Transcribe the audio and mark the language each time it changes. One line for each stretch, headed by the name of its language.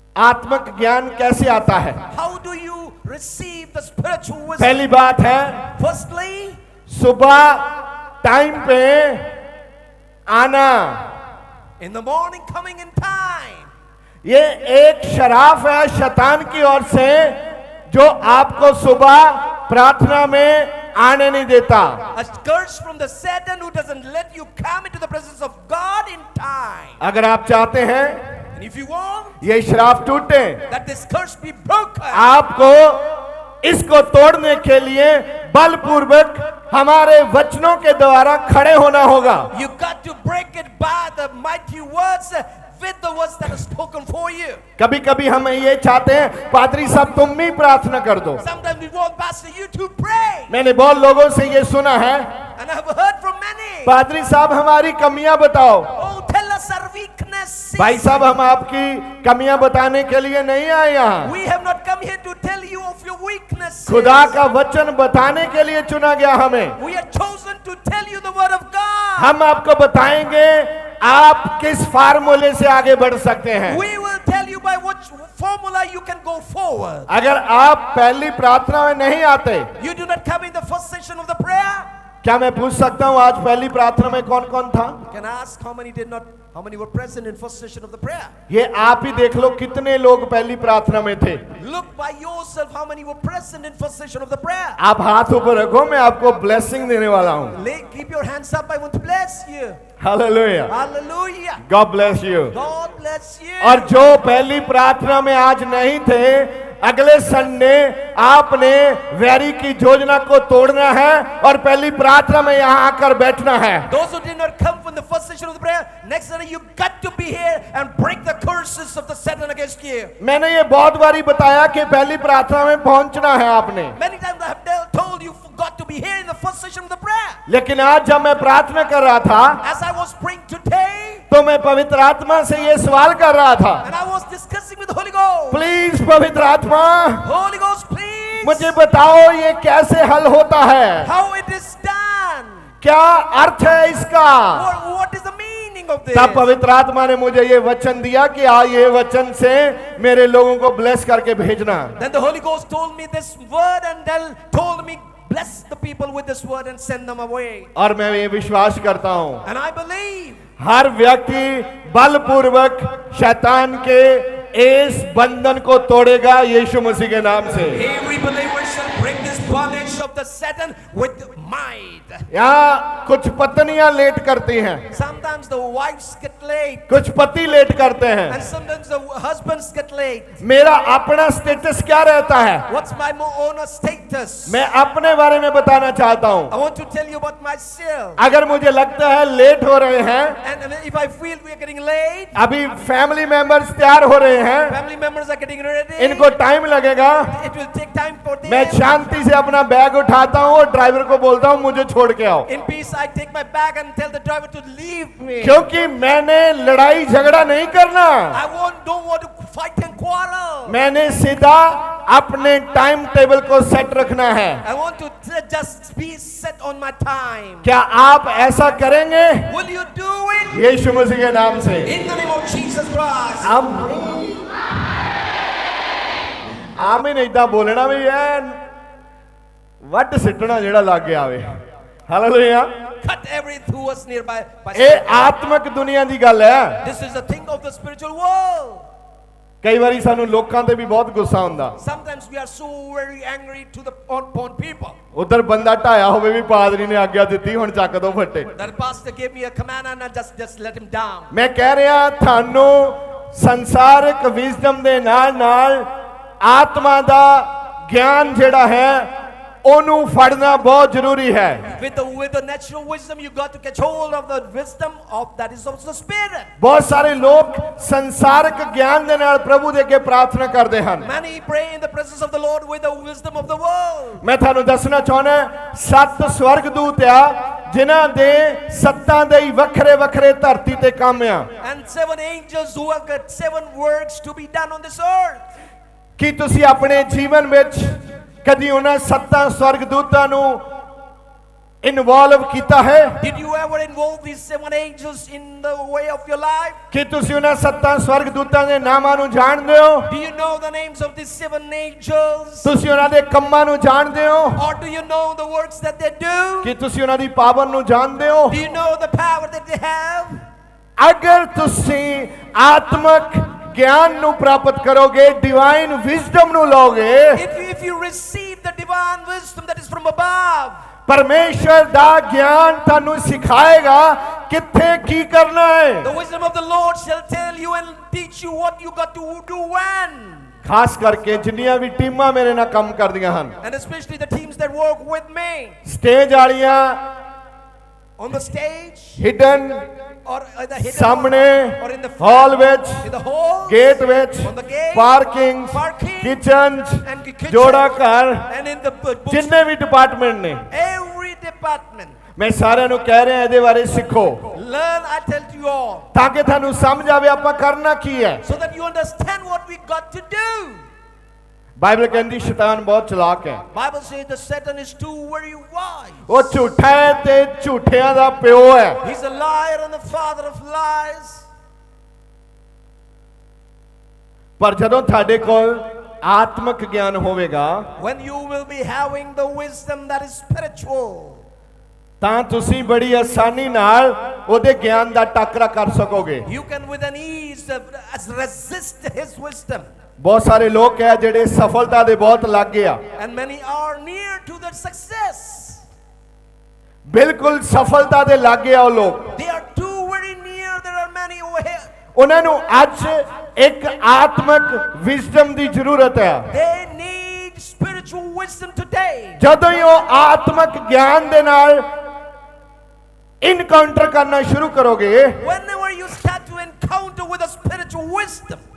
Hindi: आत्मिक ज्ञान कैसे आता है?
English: How do you receive the spiritual wisdom?
Hindi: पहली बात है,
English: Firstly,
Hindi: सुबह टाइम पे आना।
English: in the morning, coming in time.
Hindi: ये एक शराफ है शैतान की ओर से, जो आपको सुबह प्रार्थना में आने नहीं देता।
English: A curse from the Satan who doesn't let you come into the presence of God in time.
Hindi: अगर आप चाहते हैं
English: And if you want
Hindi: ये शराफ टूटे,
English: that this curse be broken,
Hindi: आपको इसको तोड़ने के लिए बलपूर्वक हमारे वचनों के द्वारा खड़े होना होगा।
English: you got to break it by the mighty words, with the words that are spoken for you.
Hindi: कभी कभी हम ये चाहते हैं, पादरी साहब तुम भी प्रार्थना कर दो।
English: Sometimes we want Pastor you to pray.
Hindi: मैंने बहुत लोगों से ये सुना है,
English: And I have heard from many.
Hindi: पादरी साहब हमारी कमियां बताओ।
English: Oh, tell us our weaknesses.
Hindi: भाई साहब हम आपकी कमियां बताने के लिए नहीं आए यहाँ,
English: We have not come here to tell you of your weaknesses.
Hindi: खुदा का वचन बताने के लिए चुना गया हमें।
English: We are chosen to tell you the word of God.
Hindi: हम आपको बताएंगे आप किस फार्मूले से आगे बढ़ सकते हैं।
English: We will tell you by which formula you can go forward.
Hindi: अगर आप पहली प्रार्थना में नहीं आते,
English: You do not come in the first session of the prayer.
Hindi: क्या मैं पूछ सकता हूँ आज पहली प्रार्थना में कौन कौन था?
English: Can I ask how many were present in first session of the prayer?
Hindi: ये आप ही देख लो कितने लोग पहली प्रार्थना में थे।
English: Look by yourself how many were present in first session of the prayer.
Hindi: आप हाथ ऊपर रखो, मैं आपको ब्लेसिंग देने वाला हूँ।
English: Keep your hands up. I want to bless you.
Hindi: Hallelujah,
English: Hallelujah. God bless you. God bless you.
Hindi: और जो पहली प्रार्थना में आज नहीं थे, अगले संडे आपने वैरी की योजना को तोड़ना है और पहली प्रार्थना में यहाँ आकर बैठना है।
English: Those who did not come from the first session of the prayer, next Sunday you got to be here and break the curses of the Satan against you.
Hindi: मैंने ये बहुत बारी बताया कि पहली प्रार्थना में पहुंचना है आपने,
English: Many times I have told you got to be here in the first session of the prayer.
Hindi: लेकिन आज जब मैं प्रार्थना कर रहा था,
English: As I was praying today,
Hindi: तो मैं पवित्र आत्मा से ये सवाल कर रहा था,
English: and I was discussing with the Holy Ghost.
Hindi: Please पवित्र आत्मा
English: Holy Ghost, please.
Hindi: मुझे बताओ ये कैसे हल होता है,
English: How it is done.
Hindi: क्या अर्थ है इसका?
English: What is the meaning of this?
Hindi: तब पवित्र आत्मा ने मुझे ये वचन दिया कि ये वचन से मेरे लोगों को ब्लेस करके भेजना।
English: Then the Holy Ghost told me this word and then told me bless the people with this word and send them away.
Hindi: और मैं ये विश्वास करता हूँ
English: And I believe
Hindi: हर व्यक्ति बलपूर्वक शैतान के इस बंधन को तोड़ेगा यीशु मसीह के नाम से।
English: Every believer shall break this bondage of the Satan with might.
Hindi: यहाँ कुछ पत्नियां लेट करती हैं,
English: Sometimes the wives get late,
Hindi: कुछ पति लेट करते
English: and
Hindi: हैं।
English: sometimes the husbands get late.
Hindi: मेरा अपना स्टेटस क्या रहता है,
English: What's my own status?
Hindi: मैं अपने बारे में बताना चाहता हूँ।
English: I want to tell you about myself.
Hindi: अगर मुझे लगता है लेट हो रहे हैं,
English: And if I feel we are getting late,
Hindi: अभी फैमिली मेंबर्स तैयार हो रहे हैं,
English: family members are getting ready,
Hindi: इनको टाइम लगेगा,
English: it will take time for them.
Hindi: मैं शांति से अपना बैग उठाता हूँ और ड्राइवर को बोलता हूँ मुझे छोड़ के आओ,
English: In peace, I take my bag and tell the driver to leave me.
Hindi: क्योंकि मैंने लड़ाई झगड़ा नहीं करना।
English: Don't want to fight and quarrel.
Hindi: मैंने सीधा अपने टाइम टेबल को सेट रखना है।
English: I want to just be set on my time.
Hindi: क्या आप ऐसा करेंगे
English: Will you do it?
Hindi: यीशु मसीह के नाम से?
English: In the name of Jesus Christ.
Punjabi: आमीन इदा बोलना भी है ਵੱਟ ਸਿੱਟਣਾ ਜਿਹੜਾ ਲੱਗੇ ਆਵੇ। Hallelujah.
English: Cut everything who was nearby.
Punjabi: ਇਹ ਆਤਮਿਕ ਦੁਨੀਆ ਦੀ ਗੱਲ ਹੈ।
English: This is the thing of the spiritual world.
Punjabi: ਕਈ ਵਾਰੀ ਸਾਨੂੰ ਲੋਕਾਂ ਤੇ ਵੀ ਬਹੁਤ ਗੁੱਸਾ ਹੁੰਦਾ।
English: Sometimes we are so very angry to the upon people.
Punjabi: ਉਧਰ ਬੰਦਾ ਢਾਇਆ ਹੋਵੇ ਵੀ ਪਾਦਰੀ ਨੇ ਆਗਿਆ ਦਿੱਤੀ ਹੁਣ ਚੱਕ ਦੋ ਫੱਟੇ।
English: That pastor gave me a command and I just let him down.
Punjabi: ਮੈਂ ਕਹਿ ਰਿਹਾ ਤੁਹਾਨੂੰ ਸੰਸਾਰਿਕ ਵਿਜ਼ਡਮ ਦੇ ਨਾਲ ਆਤਮਾ ਦਾ ਗਿਆਨ ਜਿਹੜਾ ਹੈ ਉਹਨੂੰ ਫੜਨਾ ਬਹੁਤ ਜ਼ਰੂਰੀ ਹੈ।
English: With the natural wisdom, you got to catch hold of the wisdom of that is of the spirit.
Punjabi: ਬਹੁਤ ਸਾਰੇ ਲੋਕ ਸੰਸਾਰਿਕ ਗਿਆਨ ਦੇ ਨਾਲ ਪ੍ਰਭੂ ਦੇ ਅੱਗੇ ਪ੍ਰਾਰਥਨਾ ਕਰਦੇ ਹਨ।
English: Many pray in the presence of the Lord with the wisdom of the world.
Punjabi: ਮੈਂ ਤੁਹਾਨੂੰ ਦੱਸਣਾ ਚਾਹੁੰਦਾ 7 ਸਵਰਗਦੂਤ ਆ ਜਿਨ੍ਹਾਂ ਦੇ ਸੱਤਾਂ ਦੇ ਹੀ ਵੱਖਰੇ ਵੱਖਰੇ ਧਰਤੀ ਤੇ ਕੰਮ ਆ।
English: And 7 angels who have got 7 works to be done on this earth.
Punjabi: ਕੀ ਤੁਸੀਂ ਆਪਣੇ ਜੀਵਨ ਵਿੱਚ ਕਦੀ ਉਹਨਾਂ ਸੱਤਾਂ ਸਵਰਗਦੂਤਾਂ ਨੂੰ ਇਨਵੋਲਵ ਕੀਤਾ ਹੈ?
English: Did you ever involve these 7 angels in the way of your life?
Punjabi: ਕੀ ਤੁਸੀਂ ਉਹਨਾਂ ਸੱਤਾਂ ਸਵਰਗਦੂਤਾਂ ਦੇ ਨਾਮਾਂ ਨੂੰ ਜਾਣਦੇ ਹੋ?
English: Do you know the names of these 7 angels?
Punjabi: ਤੁਸੀਂ ਉਹਨਾਂ ਦੇ ਕੰਮਾਂ ਨੂੰ ਜਾਣਦੇ ਹੋ?
English: Or do you know the works that they do?
Punjabi: ਕੀ ਤੁਸੀਂ ਉਹਨਾਂ ਦੀ ਪਾਵਰ ਨੂੰ ਜਾਣਦੇ ਹੋ?
English: Do you know the power that they have?
Punjabi: ਅਗਰ ਤੁਸੀਂ ਆਤਮਿਕ ਗਿਆਨ ਨੂੰ ਪ੍ਰਾਪਤ ਕਰੋਗੇ, ਡਿਵਾਈਨ ਵਿਜ਼ਡਮ ਨੂੰ ਲਓਗੇ,
English: If you receive the divine wisdom that is from above,
Punjabi: ਪਰਮੇਸ਼ਰ ਦਾ ਗਿਆਨ ਤੁਹਾਨੂੰ ਸਿਖਾਏਗਾ ਕਿੱਥੇ ਕੀ ਕਰਨਾ ਹੈ।
English: the wisdom of the Lord shall tell you and teach you what you got to do when.
Punjabi: ਖਾਸ ਕਰਕੇ ਜਿੰਨੀਆਂ ਵੀ ਟੀਮਾਂ ਮੇਰੇ ਨਾਲ ਕੰਮ ਕਰਦੀਆਂ ਹਨ,
English: And especially the teams that work with me
Punjabi: stage ਵਾਲੀਆਂ,
English: on the stage,
Punjabi: hidden,
English: or the hidden,
Punjabi: ਸਾਹਮਣੇ,
English: or in the
Punjabi: ਹਾਲ ਵਿੱਚ,
English: in the hall,
Punjabi: ਗੇਟ ਵਿੱਚ,
English: on the gate,
Punjabi: parking,
English: parking,
Punjabi: kitchen,
English: and kitchen,
Punjabi: ਜੋੜਾ ਘਰ,
English: and in the books,
Punjabi: ਜਿੰਨੇ ਵੀ department ਨੇ,
English: every department.
Punjabi: ਮੈਂ ਸਾਰਿਆਂ ਨੂੰ ਕਹਿ ਰਿਹਾ ਇਹਦੇ ਬਾਰੇ ਸਿੱਖੋ
English: Learn, I tell you all,
Punjabi: ਤਾਂ ਕਿ ਤੁਹਾਨੂੰ ਸਮਝ ਆਵੇ ਆਪਾਂ ਕਰਨਾ ਕੀ ਹੈ।
English: so that you understand what we got to do.
Punjabi: Bible ਕਹਿੰਦੀ ਸ਼ੈਤਾਨ ਬਹੁਤ ਚਲਾਕ ਹੈ।
English: Bible says the Satan is too very wise.
Punjabi: ਉਹ ਝੂਠਾ ਹੈ ਤੇ ਝੂਠਿਆਂ ਦਾ ਪਿਓ ਹੈ।
English: He's a liar and the father of lies.
Punjabi: ਪਰ ਜਦੋਂ ਤੁਹਾਡੇ ਕੋਲ ਆਤਮਿਕ ਗਿਆਨ ਹੋਵੇਗਾ
English: When you will be having the wisdom that is spiritual,
Punjabi: ਤਾਂ ਤੁਸੀਂ ਬੜੀ ਆਸਾਨੀ ਨਾਲ ਉਹਦੇ ਗਿਆਨ ਦਾ ਟਾਕਰਾ ਕਰ ਸਕੋਗੇ।
English: you can with an ease resist his wisdom.
Punjabi: ਬਹੁਤ ਸਾਰੇ ਲੋਕ ਹੈ ਜਿਹੜੇ ਸਫਲਤਾ ਦੇ ਬਹੁਤ ਲਾਗੇ ਆ,
English: And many are near to their success.
Punjabi: ਬਿਲਕੁਲ ਸਫਲਤਾ ਦੇ ਲਾਗੇ ਆ ਉਹ ਲੋਕ।
English: They are too very near. There are many over here.
Punjabi: ਉਹਨਾਂ ਨੂੰ ਅੱਜ ਇੱਕ ਆਤਮਿਕ ਵਿਜ਼ਡਮ ਦੀ ਜ਼ਰੂਰਤ ਹੈ।
English: They need spiritual wisdom today.
Punjabi: ਜਦੋਂ ਹੀ ਉਹ ਆਤਮਿਕ ਗਿਆਨ ਦੇ ਨਾਲ ਇਨਕਾਊਂਟਰ ਕਰਨਾ ਸ਼ੁਰੂ ਕਰੋਗੇ,
English: Whenever you start to encounter with a spiritual wisdom,